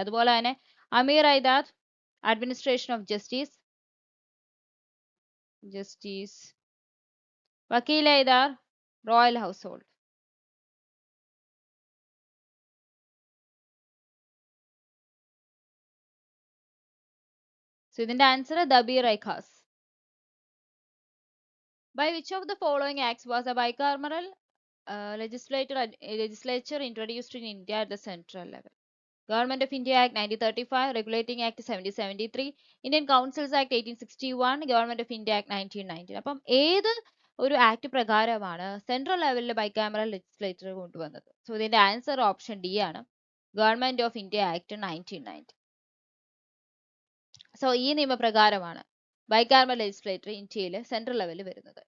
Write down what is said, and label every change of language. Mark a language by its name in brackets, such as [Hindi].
[Malayalam] അതുപോലെ തന്നെ അമീർ ഐദാദ് administration of justice. വക്കീൽ ഐദാർ റോയൽ ഹൗസ് ഹോൾഡ്. So ഇതിന്റെ answer Debir ഐഖാസ്. [English] By which of the following acts was a bicameral legislature introduced in India at the central level? Government of India Act 1935, Regulating Act 1773, Indian Councils Act 1861, Government of India Act 1919. [Malayalam] അപ്പം ഏത് ഒരു act പ്രകാരമാണ് central ലെവലിൽ ബൈകാമറൽ legislature കൊണ്ടുവന്നത്? So ഇതിന്റെ answer option D ആണ്, government of India act 1919. So ഈ നിയമപ്രകാരമാണ് ബൈകാമറൽ legislature ഇന്ത്യയിൽ സെൻട്രൽ ലെവലിൽ വരുന്നത്.